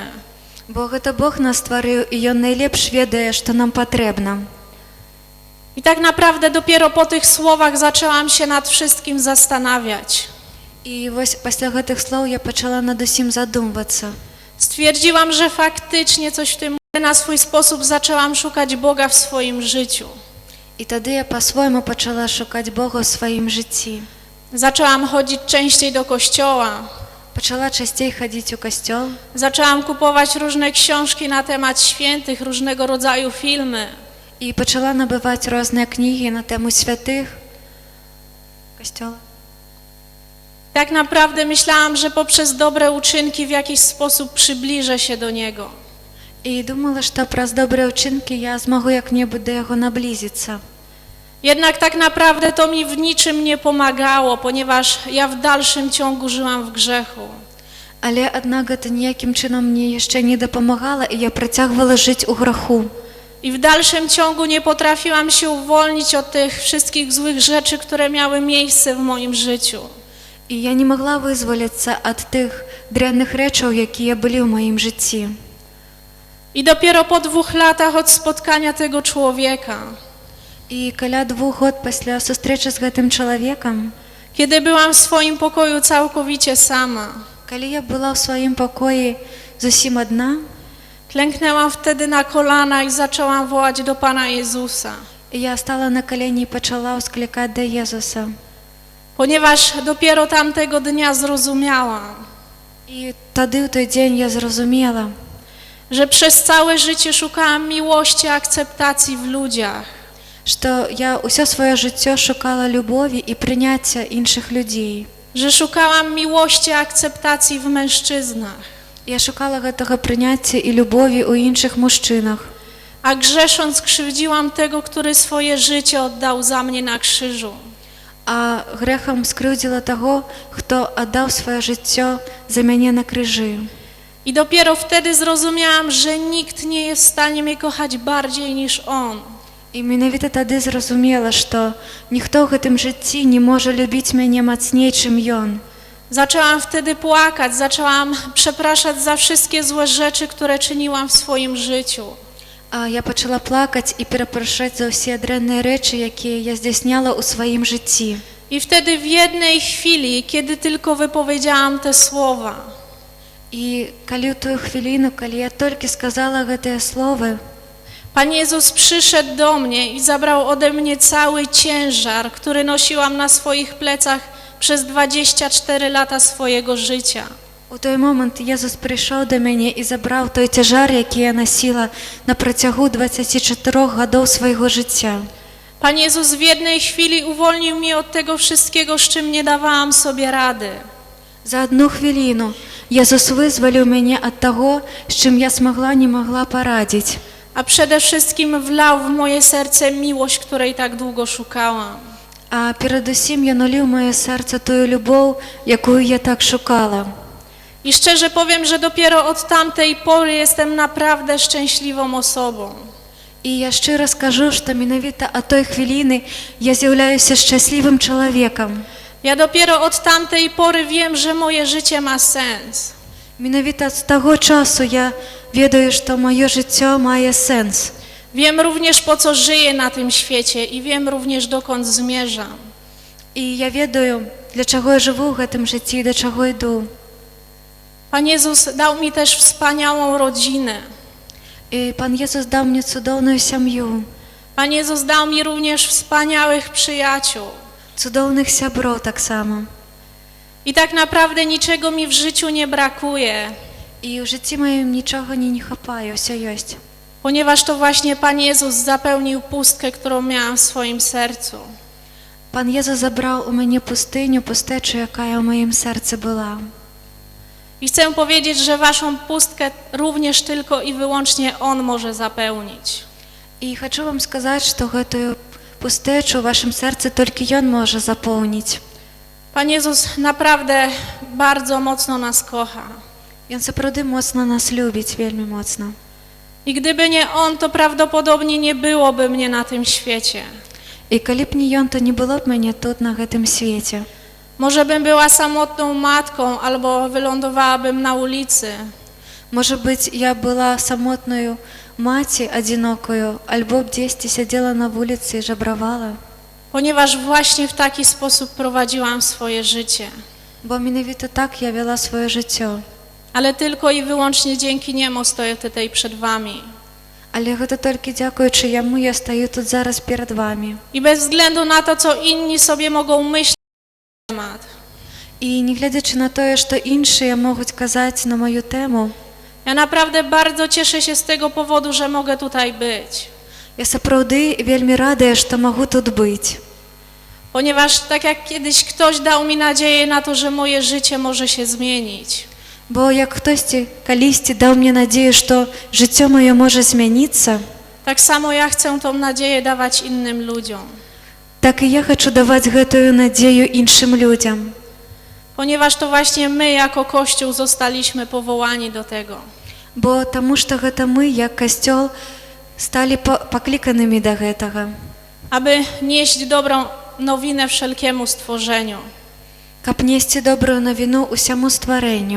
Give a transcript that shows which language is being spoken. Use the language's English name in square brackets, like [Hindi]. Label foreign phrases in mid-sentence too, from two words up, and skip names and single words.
[Belarusian] Бо гэта Бог нас стварыў, і Ён найлепш ведае, што нам патрэбна. [Polish] I tak naprawdę dopiero po tych słowach zaczęłam się nad wszystkim zastanawiać. [Belarusian] І вось пасля гэтых слоў я пачала над усім задумвацца. [Polish] Stwierdziłam, że faktycznie coś w tym na swój sposób zaczęłam szukać Boga w swoim życiu. [Belarusian] І тады я па-свойму пачала шукаць Бога ў сваім жыцці. [Polish] Zaczęłam chodzić częściej do kościoła. [Belarusian] Пачала часцей хадзіць у касцёл. [Polish] Zaczęłam kupować różne książki na temat świętych, różnego rodzaju filmy. [Belarusian] І пачала набываць розныя кнігі на тэму святых касцёла. [Polish] Tak naprawdę myślałam, że poprzez dobre uczynki w jakiś sposób przybliżę się do Niego. [Belarusian] І думала, што праз добрыя ўчынкі я змагу як-небудзь да яго наблізіцца. [Polish] Jednak tak naprawdę to mi w niczym nie pomagało, ponieważ ja w dalszym ciągu żyłam w grzechu. [Belarusian] Але аднак гэта ніякім чынам мне яшчэ не дапамагала, і я працягвала жыць у граху. [Polish] I w dalszym ciągu nie potrafiłam się uwolnić od tych wszystkich złych rzeczy, które miały miejsce w moim życiu. [Belarusian] І я не магла вызваліцца ад тых дрэнных рэчаў, якія былі ў маім жыцці. [Polish] I dopiero po 2 latach od spotkania tego człowieka, [Belarusian] І каля 2 год пасля сустрэчы з гэтым чалавекам, [Polish] kiedy byłam w swoim pokoju całkowicie sama, [Belarusian] калі я была ў сваім пакоі зусім адна, [Polish] klęknęłam wtedy na kolana i zaczęłam wołać do Pana Jezusa. [Belarusian] Я стала на калені і пачала ўсклікаць да Езуса. [Polish] Ponieważ dopiero tamtego dnia zrozumiałam, [Belarusian] І тады ў той дзень я зразумела, [Polish] że przez całe życie szukałam miłości, akceptacji w ludziach. [Belarusian] што я ўсё сваё жыццё шукала любові і прыняцця іншых людзей. [Polish] Że szukałam miłości, akceptacji w mężczyznach. [Belarusian] Я шукала гэтага прыняцця і любові ў іншых мужчынах. [Polish] A grzesząc krzywdziłam tego, który swoje życie oddał za mnie na krzyżu. [Belarusian] А грэхам скрыўдзіла таго, хто аддаў сваё жыццё за мяне на крыжы. [Polish] I dopiero wtedy zrozumiałam, że nikt nie jest w stanie mnie kochać bardziej niż On. [Belarusian] І менавіта тады зразумела, што ніхто ў гэтым жыцці не можа любіць мяне мацней, чым ён. [Polish] Zaczęłam wtedy płakać, zaczęłam przepraszać za wszystkie złe rzeczy, które czyniłam w swoim życiu. [Belarusian] А я пачала плакаць і перапрашаць за ўсе дрэнныя рэчы, якія я здзяйсняла ў сваім жыцці. [Polish] I wtedy w jednej chwili, kiedy tylko wypowiedziałam te słowa, [Belarusian] І калі ў тую хвіліну, калі я толькі сказала гэтыя словы, [Polish] Pan Jezus przyszedł do mnie i zabrał ode mnie cały ciężar, który nosiłam na swoich plecach przez 24 lata swojego życia. [Belarusian] У той момант Езус прыйшоў да мяне і забраў той цяжар, які я насіла на працягу 24 гадоў свайго жыцця. [Polish] Pan Jezus w jednej chwili uwolnił mnie od tego wszystkiego, z czym nie dawałam sobie rady. [Belarusian] За одну хвіліну Езус вызваліў мяне ад таго, з чым я не магла парадзіць. [Polish] A przede wszystkim wlał w moje serce miłość, której tak długo szukałam. [Belarusian] А перадусім ён уліў маё сэрца тую любоў, якую я так шукала. [Polish] I szczerze powiem, że dopiero od tamtej pory jestem naprawdę szczęśliwą osobą. [Belarusian] І я шчыра скажу, што менавіта ад той хвіліны я з'яўляюся шчаслівым чалавекам. [Polish] Ja dopiero od tamtej pory wiem, że moje życie ma sens. [Belarusian] Менавіта з таго часу я ведаю, што маё жыццё мае сэнс. [Polish] Wiem również, po co żyję na tym świecie i wiem również, dokąd zmierzam. [Belarusian] І я ведаю, для чаго я жыву ў гэтым жыцці і да чаго іду. [Polish] Pan Jezus dał mi też wspaniałą rodzinę. [Belarusian] І Пан Єсус [Ukrainian] дав мені [Belarusian] цудоўную сям'ю. [Polish] Pan Jezus dał mi również wspaniałych przyjaciół. [Belarusian] Цудоўных сяброў таксама. [Polish] I tak naprawdę niczego mi w życiu nie brakuje. [Belarusian] І ў жыцці маім нічога не хапае, ўсё ёсць. [Polish] Ponieważ to właśnie Pan Jezus zapełnił pustkę, którą miałam w swoim sercu. [Belarusian] Пан Єсус забраў у мяне пустыню, пустэчу, якая ў маім сэрцы была. [Polish] I chcę powiedzieć, że waszą pustkę również tylko i wyłącznie On może zapełnić. [Belarusian] І хачу вам сказаць, што гэтую пустэчу ў вашым сэрцы толькі ён можа запоўніць. [Polish] Pan Jezus naprawdę bardzo mocno nas kocha. [Belarusian] Ён сапраўды моцна нас любіць, вельмі моцна. [Polish] I gdyby nie On, to prawdopodobnie nie byłoby mnie na tym świecie. [Belarusian] І калі б не ён, то не было б мяне тут, на гэтым свеце. [Polish] Może bym była samotną matką, albo wylądowałabym na ulicy. [Belarusian] Можа быць, я была самотнаю маці, адзінокаю, альбо б дзесьці сядзела на вуліцы і жабравала. [Polish] Ponieważ właśnie w taki sposób prowadziłam swoje życie. [Belarusian] Бо менавіта так я вела сваё жыццё. [Polish] Ale tylko i wyłącznie dzięki Niemu stoję tutaj przed wami. [Belarusian] Але гэта толькі дзякуючы яму я стаю тут зараз перад вамі. [Polish] I bez względu na to, co inni sobie mogą myśleć na temat. [Belarusian] І не глядзячы на тое, што іншыя могуць казаць на маю тэму, [Polish] Ja naprawdę bardzo cieszę się z tego powodu, że mogę tutaj być. [Belarusian] я сапраўды вельмі радая, што магу тут быць. [Polish] Ponieważ tak jak kiedyś ktoś dał mi nadzieję na to, że moje życie może się zmienić. [Belarusian] Бо як хтосьці калісьці даў мне надзею, што жыццё маё можа змяніцца, [Polish] Tak samo ja chcę tą nadzieję dawać innym ludziom. [Belarusian] так і я хачу даваць гэтую надзею іншым людзям. [Polish] ponieważ to właśnie my jako Kościół zostaliśmy powołani do tego. [Belarusian] Бо таму што гэта мы, як касцёл, сталі пакліканымі да гэтага. [Polish] Aby nieść dobrą nowinę wszelkiemu stworzeniu. [Belarusian] Каб несці добрую навіну усяму стварэнню.